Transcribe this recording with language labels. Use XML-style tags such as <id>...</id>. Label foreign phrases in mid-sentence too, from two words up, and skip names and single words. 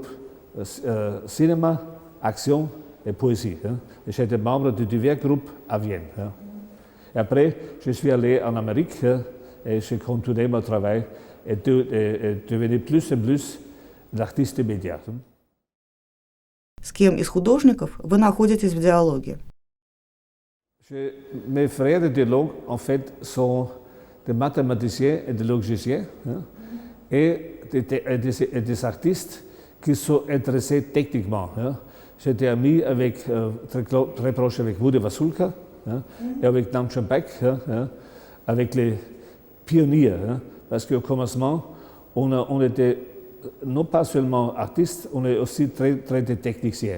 <fr>Cinéma, action et poésie. Et j'étais membre de divers groupes à Vienne. Et après, je suis allé en Amérique et j'ai continué mon travail et devenu plus et plus l'artiste des médias.</fr> <ru>С кем из художников вы находитесь в диалоге?</ru> <fr>Mes frères de dialogue, en fait, sont des mathématiciens et des logiciens et des artistes qui sont intéressés techniquement. J'étais ami avec, très proche avec Woody Wasulka et avec Nam Champak, avec les pionniers, parce qu'au commencement, on était non pas seulement artistes, on est aussi très des techniciens.</fr>